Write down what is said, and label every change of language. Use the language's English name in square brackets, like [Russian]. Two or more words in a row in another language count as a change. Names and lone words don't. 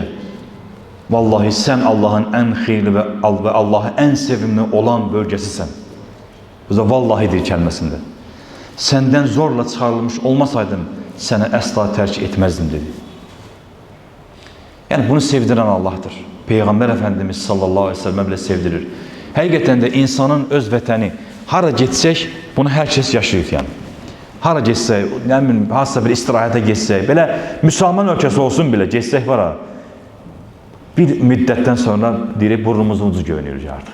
[Turkish] Vallahi sen Allah'ın en hayırlı ve Allah'a en sevimli olan bölgesisin. Bu da vallahidir kelimesinde. Senden zorla çıkarılmış olmasaydım seni asla terk etmezdim dedi. Yani bunu sevdiren Allah'tır. Peygamber Efendimiz [Arabic] صلى الله عليه وسلم [Turkish] bile sevdirir. [Azerbaijani] Həqiqətən de insanın öz vətəni hara getsək bunu herkes yaşayır yani. Hara getsək, [Turkish] ne bileyim, [Azerbaijani] hansısa bir istirahətə getsək, belə Müslüman ölkəsi olsun bile getsək var ha. Bir müddətten sonra deyir burnumuzun ucu görünür artık.